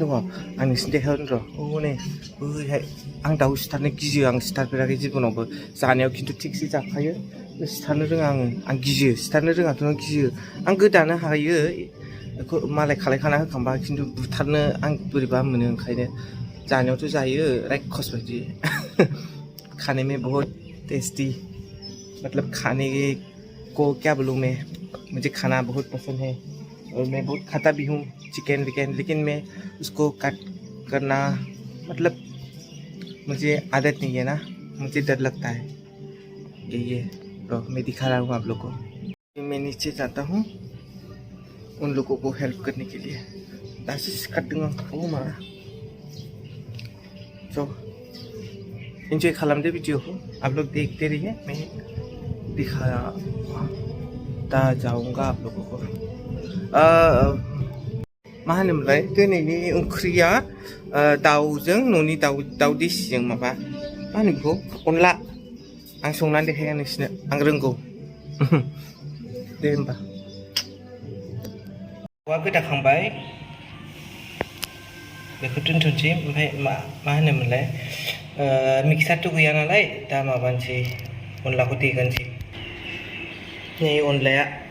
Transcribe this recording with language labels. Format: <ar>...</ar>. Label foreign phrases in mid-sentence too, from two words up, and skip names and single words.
<brx>दङ आं नोंसिनि देखायहरनो र' हनै बैहाय आं दाउ सिथारनो गियो आं सिथारफेराखै जिबनावबो जानायाव खिन्थु थिगसे जाखायो सिथारनो रोङा आं गियो सिथारनो रोङाथ' गियो आं गोदानो हायो मालाय खालायखाना होखांबा खिन्थु बुथारनो आं बोरैबा मोनो ओंखायनो जानायावथ' जायो रायखस बायदि</brx> <hi>खाने में बहुत टेस्टी मतलब खाने को क्या बोलूँ मैं मुझे खाना बहुत पसंद है और मैं बहुत खाता भी हूँ चिकन विकन लेकिन मैं उसको कट करना मतलब मुझे आदत नहीं है ना मुझे डर लगता है यही है तो मैं दिखा रहा हूँ आप लोग को मैं नीचे जाता हूँ उन लोगों को हेल्प करने के लिए</hi> <brx>दासिस काटदों ओ मा तो एंजॉय खालामदो</brx> <hi>वीडियो को आप लोग देखते रहिए मैं दिखाता जाऊंगा आप लोगों को</hi> <brx>मा होनोमोनलाय दिनैनि ओंख्रिया दाउजों न'नि दाउ देसिजों माबा मा होनो बेखौ अनला आं संनानै देखायगोन नोंसिनो आं रोंगौ दे होमबा दाउआ गोदाखांबाय बेखौ दोनथ'नोसै ओमफ्राय मा होनोमोनलाय मिक्सारथ' गैया नालाय दा माबानोसै अनलाखौ देगोनसै नै अनलाया</brx>